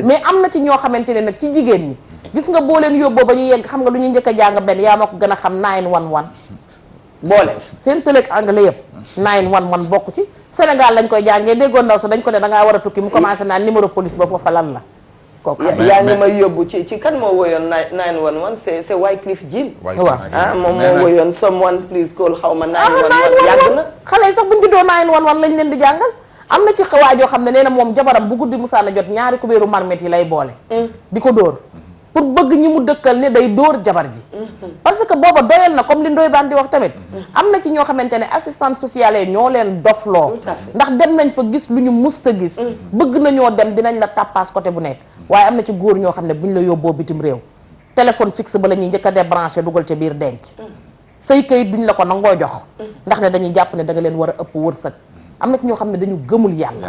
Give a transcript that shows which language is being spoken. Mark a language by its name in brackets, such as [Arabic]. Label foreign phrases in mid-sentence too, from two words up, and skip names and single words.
[Wolof] mais am na ci ñoo xamante ne nag ci jigéen ñi gis nga boo leen yóbboo ba ñu yegg xam nga lu ñuy njëkk a jàng benn yaa ma ko gën a xam 911 boole seen tëleeg anglais yëpp 911 bokk ci Sénégal lañ koy jàngee déggoon ndaw sax dañ ko ne dangaa war a tukki mu commencé naan [French] numéro police [Wolof] ba foofa lan la yaa ngi may yóbbu ci kan moo woyoon 911 c'est Wycliffe Jean moom moo woyoon [English] someone please call [Wolof] xaw ma 911 yàgg na xale yi sax buñ juddoo 911 lañ leen di jàngal am na ci waajoo xam ne nee na moom jabaram bu guddi musaana jot ñaari kubéeru marmet yi lay boole di ko dóor pour bëgg ñi mu dëkkal ne day dóor jabar ji [French] parce que [Wolof] booba doyal na comme li Ndoye Bane di wax tamit am na ci ñoo xamante ne [French] assistante sociale [Wolof] yi ñoo leen dofloo ndax dem nañ fa gis lu ñu musta gis bëgg nañoo dem dinañ la tappaas côté bu nekk waaye am na ci góor ñoo xam ne buñ la yóbboo bitim réew [French] téléphone fixe [Wolof] ba la ñuy njëkk a débranché dugal ca biir denc say kayit duñ la ko nangoo jox ndax ne dañuy jàpp ne da nga leen war a ëpp wërsëg am na ci ñoo xam ne dañu gëmul yàlla